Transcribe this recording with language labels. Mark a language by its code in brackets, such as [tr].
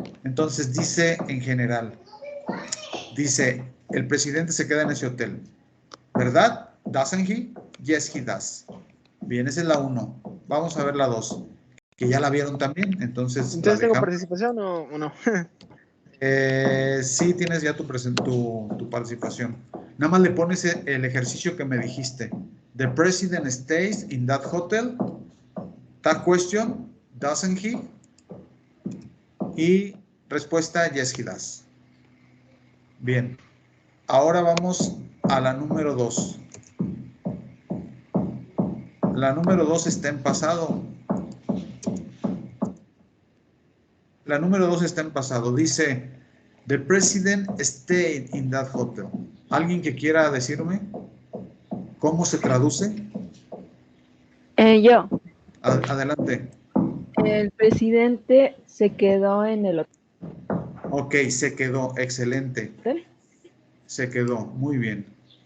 [es] Entonces dice en general, dice, el presidente se queda en ese hotel, ¿verdad? [en] Doesn't he? Yes, he does. [es] Bien, esa es la 1. Vamos a ver la 2, que ya la vieron también. Entonces ¿tengo participación o no? Sí, tienes ya tu participación. Nada más le pones el ejercicio que me dijiste. [en] The president stays in that hotel. That question, doesn't he? [es] Y respuesta, [en] yes, he does. [es] Bien. Ahora vamos a la número 2. La número 2 está en pasado. La número 2 está en pasado. Dice, [en] the president stayed in that hotel. [es] ¿Alguien que quiera decirme cómo se traduce? Yo. Adelante. El presidente se quedó en el Ok, se quedó. Excelente. hotel. Se quedó. Muy bien.